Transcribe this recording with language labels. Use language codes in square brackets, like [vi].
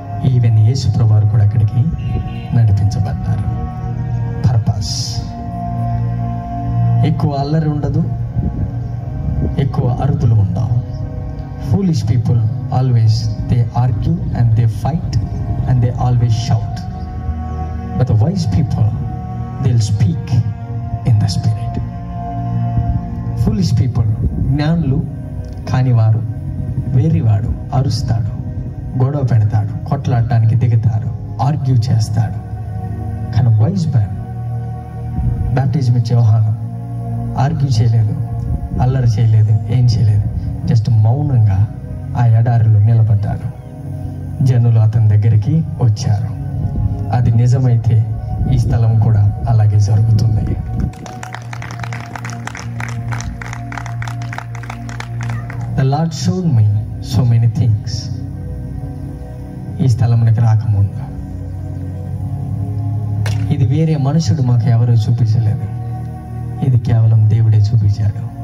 [te] Even యేసు ప్రభువారు కూడా అక్కడికి నడిపించబడ్డారు. పర్పస్. ఎక్కువ అల్లరి ఉండదు, ఎక్కువ అరుపులు ఉండవు. [en] Foolish people always they argue and they fight and they always shout. But the wise people, they'll speak in the spirit. Foolish people, [te] జ్ఞానులు కానివారు, వేరేవాడు అరుస్తాడు, గొడవ పెడతాడు, కొట్లాడటానికి దిగుతాడు, ఆర్గ్యూ చేస్తాడు. కానీ వైజ్ మ్యాన్, బాప్టిజం ఇచ్చే యోహాను ఆర్గ్యూ చేయలేదు, అల్లరి చేయలేదు, ఏం చేయలేదు. జస్ట్ మౌనంగా ఆ ఎడారిలో నిలబడ్డాడు. జనులు అతని దగ్గరికి వచ్చారు. అది నిజమైతే ఈ స్థలం కూడా అలాగే జరుగుతుంది. [en] The Lord showed me so many things. [te] ఈ స్థలంలోకి రాకముందు ఇది వేరే మనుషుడు మాకు ఎవరూ చూపించలేదు, ఇది కేవలం దేవుడే చూపించాడు.